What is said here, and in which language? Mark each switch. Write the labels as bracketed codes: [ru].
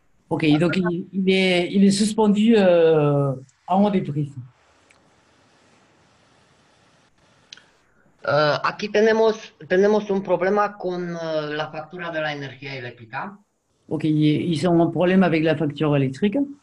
[fr] Ok, donc il est suspendu en haut des prises. [es] Aquí tenemos un problema con la factura de la energía eléctrica. [fr] Ok, ils ont un problème avec la facture électrique.